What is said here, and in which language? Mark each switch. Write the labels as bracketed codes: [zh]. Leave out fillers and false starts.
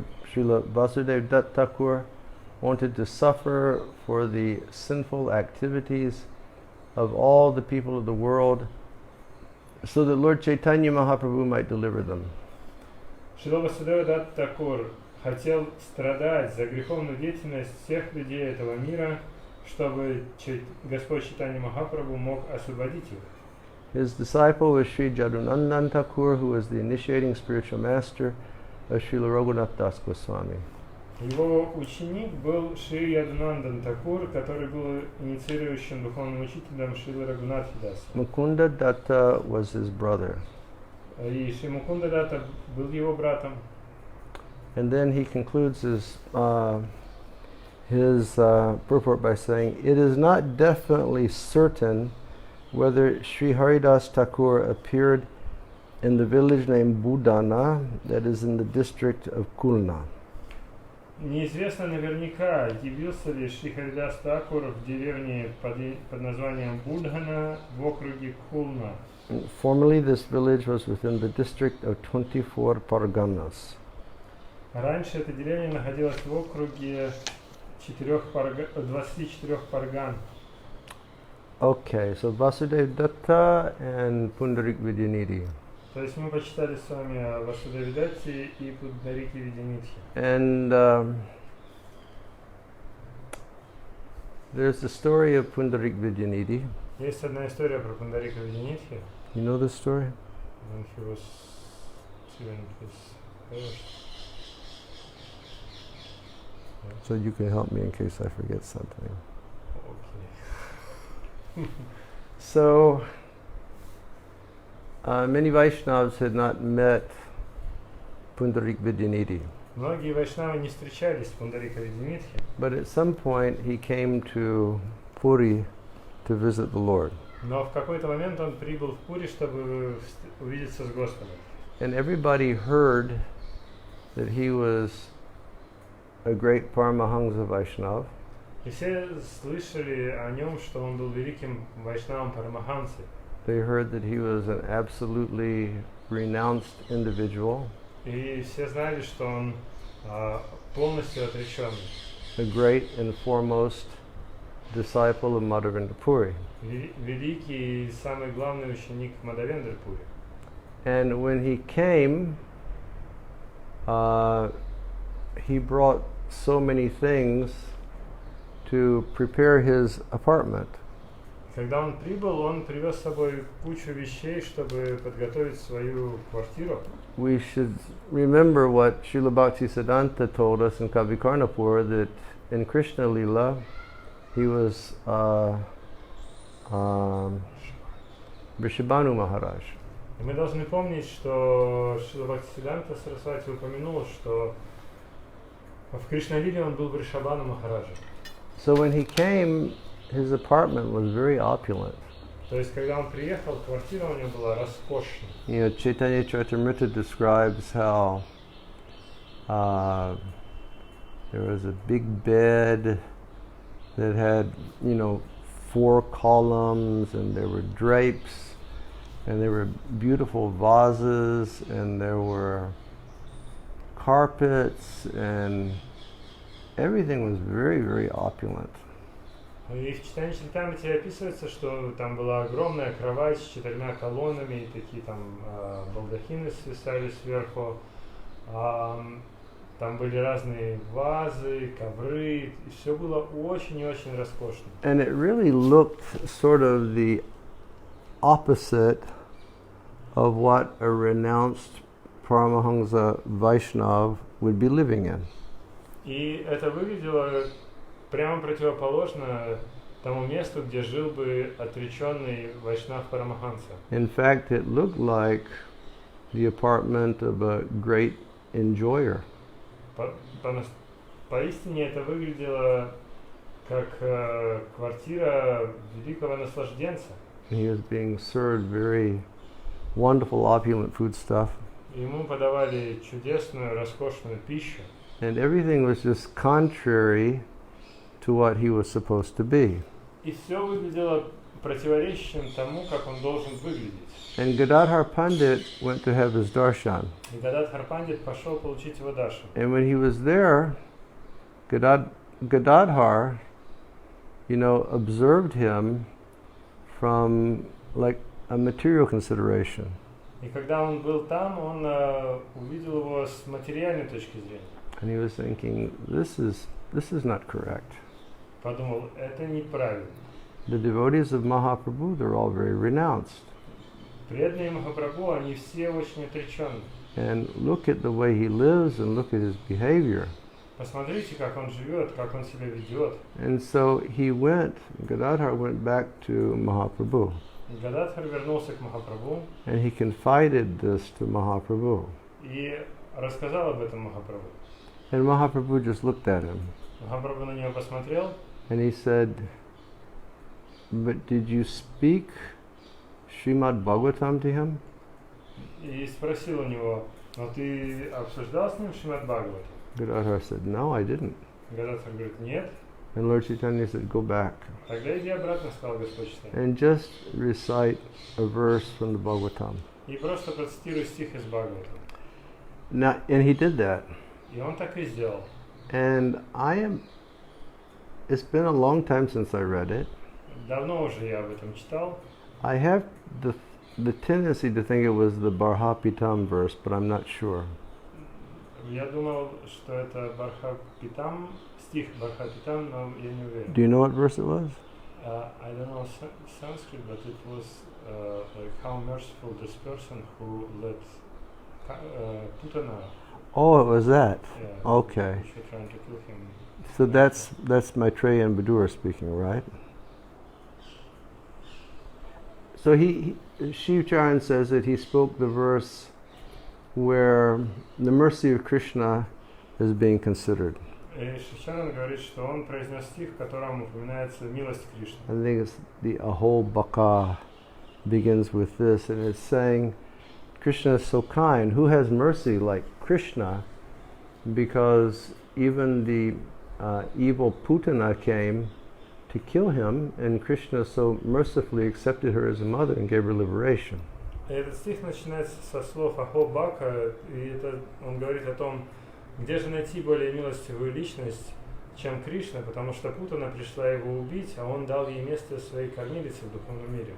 [en] Srila Vasudev Dutt Thakur wanted to suffer for the sinful activities of all the people of the world so that Lord Chaitanya Mahaprabhu might deliver them. [ru] Шрила Васудева Датт Такур хотел страдать за греховную деятельность всех людей этого мира, чтобы Господь Чайтанья Махапрабху мог освободить их. [en] His disciple was Sri Jadunandan Thakur, who was the initiating spiritual master of Srila Raghunath Das Goswami. [ru] Его ученик был Шри Ядунандан Такур, который был инициирующим духовным учителем Шрилы Рагунатхи Даса. [en] Mukunda Datta was his brother. [ru] И Шри Мукунда Датта был его братом. [en] And then he concludes his purport by saying, "It is not definitely certain whether Sri Haridas Thakur appeared in the village named Budana, that is in the district of Khulna." [ru] Неизвестно наверняка, явился ли Шри Харидас Такур в деревне под названием Будхана в округе Khulna. [en] Formerly, this village was within the district of 24 Parganas. [ru] Раньше эта деревня находилась в округе 24 парган. [en] Okay, so Vasudev Datta and Pundarik Vidyanidhi. [ru] То есть мы почитали с вами о Васудеве Датте и Пундарике Видянитхе. [en] And there's the story of Pundarik Vidyanidhi. [ru] Есть одна история про Пундарика Видянитхе. [en] You know this story? When he was children his parents. So you can help me in case I forget something. Okay. So many Vaishnavas had not met Pundarik Vidyanidhi. [ru] Многие вайшнавы не встречались с Пундарика Видянитхе. [en] But at some point he came to Puri to visit the Lord. [ru] Но в какой-то момент он прибыл в Пури, чтобы увидеться с Господом. [en] And everybody heard that he was a great Paramahansa Vaishnava. [ru] И все слышали о нем, что он был великим вайшнавом Парамахансы. [en] They heard that he was an absolutely renounced individual. [ru] И все знали, что он полностью отреченный. [en] A great and foremost disciple of Madhavendra Puri. [ru] Великий и самый главный ученик Мадхавендры Пури. [en] And when he came, he brought so many things to prepare his apartment. [ru] Когда он прибыл, он привез с собой кучу вещей, чтобы подготовить свою квартиру. [en] We should remember what Srila Bhaktisiddhanta told us in Kavikarnapur, that in Krishna Lila, he was Vrishabhanu Maharaj. [ru] И мы должны помнить, что Шрила Бхактисиддханта Сарасвати упомянул, что в Кришналиле он был Вришабхану Махараджа. [en] So when he came, his apartment was very opulent. [ru] То есть, когда он приехал, квартира у него была роскошная. [en] You know, Чайтанья Charitamrita describes how there was a big bed that had, 4 columns, and there were drapes, and there were beautiful vases, and there were carpets, and everything was very, very opulent. [ru] И в Чайтанья Чаритамрите описывается, что там была огромная кровать с 4 колоннами, и такие там балдахины свисали сверху. Там были разные вазы, ковры, и все было очень и очень роскошно. [en] And it really looked sort of the opposite of what a renounced Paramahansa Vaishnav would be living in. [ru] И это выглядело прямо противоположно тому месту, где жил бы отреченный Вайшнав Парамаханса. [en] In fact, it looked like the apartment of a great enjoyer. [ru] Поистине это выглядело как квартира великого наслажденца. [en] He was being served very wonderful, opulent food stuff. [ru] Ему подавали чудесную, роскошную пищу. [en] And everything was just contrary to what he was supposed to be. [ru] И все выглядело противоречащим тому, как он должен выглядеть. [en] And Gadadhar Pandit went to have his darshan. [ru] И Гададхар Пандит пошел получить его даршан. [en] And when he was there, Gadadhar, observed him from like a material consideration. [ru] И когда он был там, он увидел его с материальной точки зрения. [en] And he was thinking, this is not correct. [ru] Подумал, это неправильно. [en] The devotees of Mahaprabhu, they're all very renounced. [ru] Преданные Махапрабху, они все очень отреченные. [en] And look at the way he lives and look at his behavior. [ru] Посмотрите, как он живет, как он себя ведет. [en] And so Gadadhar went back to Mahaprabhu. [ru] И Гададхар вернулся к Махапрабху. [en] And he confided this to Mahaprabhu. [ru] И рассказал об этом Махапрабху. [en] And Mahaprabhu just looked at him. [ru] Махапрабху на него посмотрел. [en] And he said, but did you speak Srimad Bhagavatam to him? [ru] И спросил у него, но ты обсуждал с ним Шримад Бхагавату? [en] Gadadhar said, no, I didn't. [ru] Гададхар говорит, нет. [en] And Lord Chaitanya said, go back. [ru] Тогда иди обратно, сказал Господь Чайтанья. [en] And just recite a verse from the Bhagavatam. [ru] И просто процитируй стих из Бхагавата. [en] Now, and he did that. [ru] И он так и сделал. [en] And it's been a long time since I read it. [ru] Давно уже я об этом читал. [en] I have the tendency to think it was the Barhapitam verse, but I'm not sure. [ru] Я думал, что это Бархапитам, стих Бархапитам, но я не уверен. [en] Do you know what verse it was? I don't know Sanskrit, but it was like how merciful this person who let Putana. Oh, it was that. Yeah, Okay. She trying to kill him. So that's Maitreya and Badura speaking, right? So Shiv Charan says that he spoke the verse where the mercy of Krishna is being considered. [ru] И Шивчаран говорит, что он произнес стих, в котором упоминается милость Кришны. [en] I think it's the Aho Baka begins with this, and it's saying, Krishna is so kind. Who has mercy like Krishna? Because even the evil Putana came to kill him, and Krishna so mercifully accepted her as a mother and gave her liberation. [ru] И этот стих начинается со слов Ахо Бака, и это он говорит о том, Где же найти более милостивую личность, чем Кришна, потому что Путана пришла его убить, а он дал ей место своей кормилицы в духовном мире.